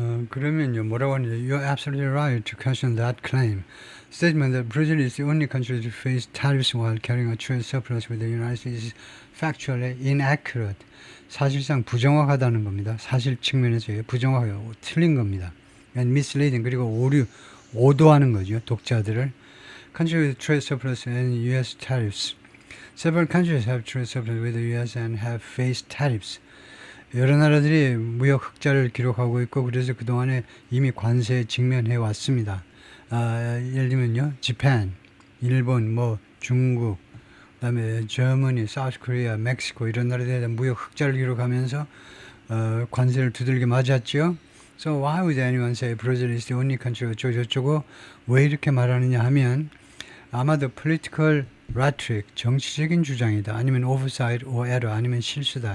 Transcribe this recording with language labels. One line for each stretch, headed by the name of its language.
Korean: 그러면요 뭐라고 하는지
English: You're absolutely right to question that claim. Statement that Brazil is the only country to face tariffs while carrying a trade surplus with the United States is factually inaccurate.
Korean: 사실상 부정확하다는 겁니다. 사실 측면에서요 부정확해요. 틀린 겁니다.
English: And misleading
Korean: 그리고 오도하는 거죠. 독자들을.
English: Country with trade surplus and U.S. tariffs. Several countries have trade surplus with the U.S. and have faced tariffs.
Korean: 여러 나라들이 무역 흑자를 기록하고 있고 그래서 그동안에 이미 관세에 직면해 왔습니다. 예를 들면요, 재팬, 일본, 중국, 그다음에 저머니, 사우스 코리아, 멕시코 이런 나라들에 대한 무역 흑자를 기록하면서 관세를 두들겨 맞았죠.
English: So why would anyone say Brazil is the only country
Korean: 어쩌고저쩌고 왜 이렇게 말하느냐 하면 아마도
English: political rhetoric,
Korean: 정치적인 주장이다. 아니면
English: oversight or error,
Korean: 아니면 실수다.